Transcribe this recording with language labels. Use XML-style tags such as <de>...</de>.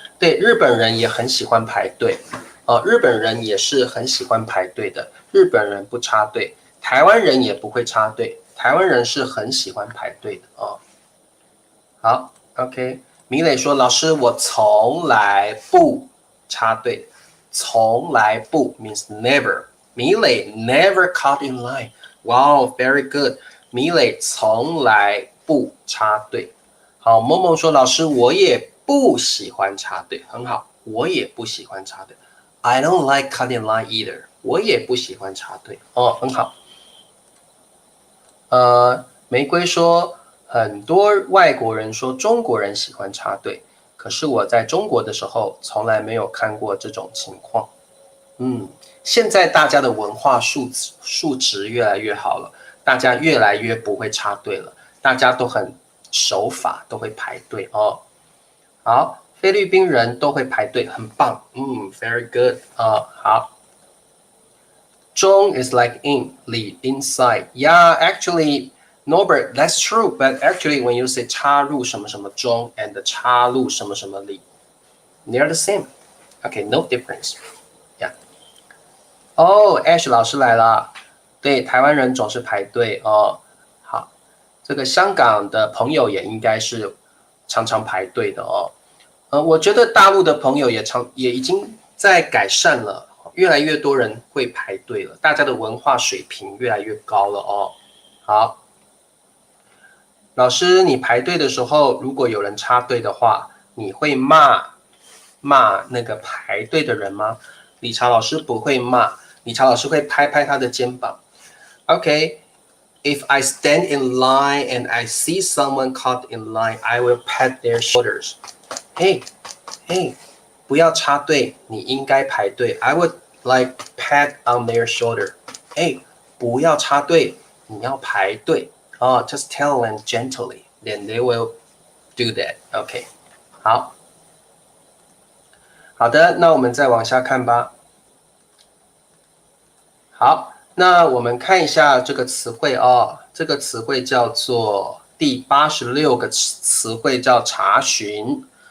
<zh>对，日本人也很喜欢排队，日本人也是很喜欢排队的。日本人不插队，台湾人也不会插队，台湾人是很喜欢排队的哦。好 ，OK， 米磊说，老师，我从来不插队，从来不</zh> <en>means never。米磊 never cut in line。 Wow, very good。</en> <zh>米磊从来不插队。好，萌萌说，老师，我也不喜欢插队，很好，我也不喜欢插队。</zh> <en>I don't like cutting line either。</en> <zh>我也不喜欢插队。哦，很好。玫瑰说，很多外国人说中国人喜欢插队，可是我在中国的时候从来没有看过这种情况。现在大家的文化素质越来越好了，大家越来越不会插队了，大家都很守法，都会排队哦。好，菲律宾人都会排队，很棒。</zh> <en>Very good</en> <zh>好。</zh> <en>中 is like in, 里 inside. Yeah, actually, Norbert, that's true. But actually, when you say</en> <zh>插入什么什么中</zh> <en>and</en> <zh>插入什么什么里</zh> <en>they're the same. Okay, no difference. Yeah. 哦 Ash</en> <zh>老师来了。对，台湾人总是排队哦。好，这个香港的朋友也应该是常常排队的哦。我觉得大陆的朋友也已经在改善了。越来越多人会排队了，大家的文化水平越来越高了哦。好，老师，你排队的时候，如果有人插队的话，你会骂那个排队的人吗？理查老师不会骂，理查老师会拍拍他的肩膀。</zh> <en>Okay, if I stand in line and I see someone caught in line, I will pat their shoulders.</en> <zh>Hey, hey, 不要插队，你应该排队。</zh> <en>I would like pat on their shoulder.</en> <zh>哎，不要插队，你要排队。</zh> <en>Just tell them gently, then they will do that.</en> <zh>OK， 好，好的，那我们再往下看吧。好，那我们看一下这个词汇哦，这个词汇叫做第86个词汇叫查询。</zh>